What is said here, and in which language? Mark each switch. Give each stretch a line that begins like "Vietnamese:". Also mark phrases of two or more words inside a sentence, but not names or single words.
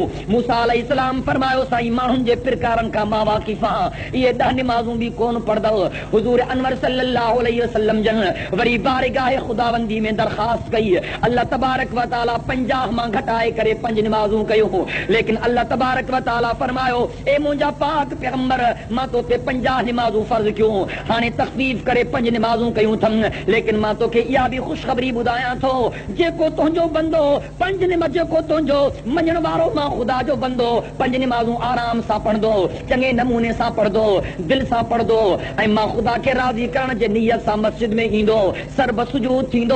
Sindhi: मूसा अलैहिस्सलाम फरमायो साईं माण्हुनि जे प्रकारनि खां मां वाकिफ़ आहियां, इहे 10 निमाजूं भी कोन पढ़दव। हुजूर अनवर
Arabic: صلى الله عليه وسلم
Sindhi: जन वरी बारगाह खुदाबंदी में दरखास्त कई।
Arabic: الله تبارك وتعالى
Sindhi: 50 मां घटाए करे 5 निमाजूं कयूं। लेकिन
Arabic: الله تبارك وتعالى
Sindhi: फरमायो ए मुंहिंजा पाक पैगंबर मां तो ते 50 निमाजूं फर्ज कयूं, हाणे तखफीफ करे 5 निमाजूं कयूं थम। लेकिन मां तोखे इहा भी खुशखबरी ॿुधायां थो, जेको तुंहिंजो बंदो 5 निमाज, जेको तुंहिंजो मञण वारो मां ख़ुदा जो बंदो 5 निमाजूं आराम सां पढ़ंदो, चङे नमूने सां पढ़ंदो, दिल सां पढ़ंदो ऐं मां ख़ुदा खे राज़ी करण जे नियत सां मस्जिद में ईंदो, सर्ब सुजूद थींदो।